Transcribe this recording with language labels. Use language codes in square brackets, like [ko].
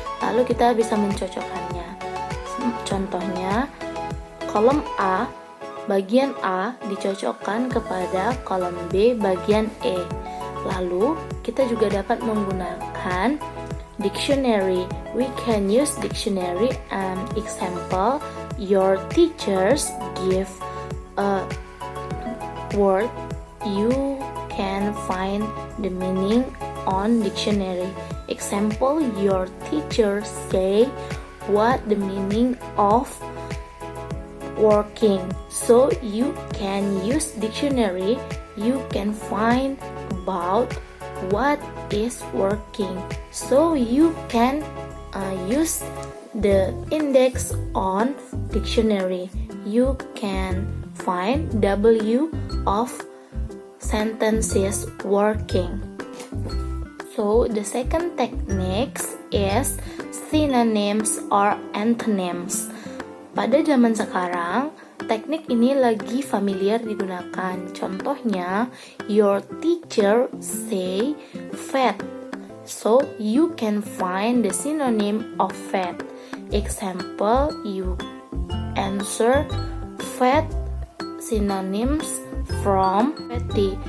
[id] Lalu kita bisa mencocokkannya. Contohnya, kolom A bagian A dicocokkan kepada kolom B bagian E. Lalu kita juga dapat menggunakan [en] dictionary. We can use dictionary. Example, your teachers give a word, you can find the meaning on dictionary. Example, your teacher say what the meaning of working. So you can use dictionary. You can find about what is working. So you can use the index on dictionary. You can find W of sentences working. So the second technique is synonyms or antonyms. [id] Pada zaman sekarang, teknik ini lagi familiar digunakan. Contohnya, [en] your teacher say fat. So you can find the synonym of fat. Example, you answer fat synonyms from fatty.